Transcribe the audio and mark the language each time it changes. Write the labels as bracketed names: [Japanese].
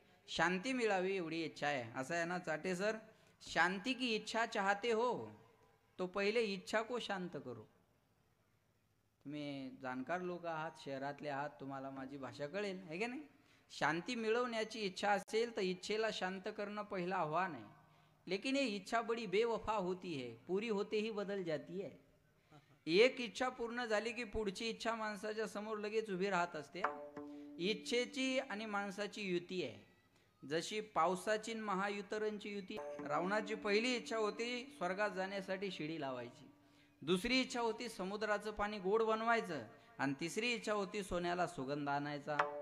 [Marathi] शांती मिळावी एवढी इच्छा आहे. असं आहे ना [Hindi] चाटे सर. शांती की इच्छा चाहते हो तो पहिले इच्छा को शांत करो. [Marathi] तुम्ही जाणकार लोक आहात, शहरातले आहात, तुम्हाला माझी भाषा कळेल आहे का नाही. शांती मिळवण्याची इच्छा असेल तर इच्छेला शांत करणं पहिलं आव्हान आहे. [Hindi] लेकिन ये इच्छा बड़ी बेवफा होती है, पूरी होते ही बदल जाती है. [Marathi] एक इच्छा पूर्ण झाली की पुढची इच्छा माणसाच्या समोर लगेच उभी राहत असते. इच्छेची आणि माणसाची युती आहे, जशी पावसाची महायुतरांची युती. रावणाची पहिली इच्छा होती स्वर्गात जाण्यासाठी शिडी लावायची, दुसरी इच्छा होती समुद्राचं पाणी गोड बनवायचं, आणि तिसरी इच्छा होती सोन्याला सुगंध आणायचा.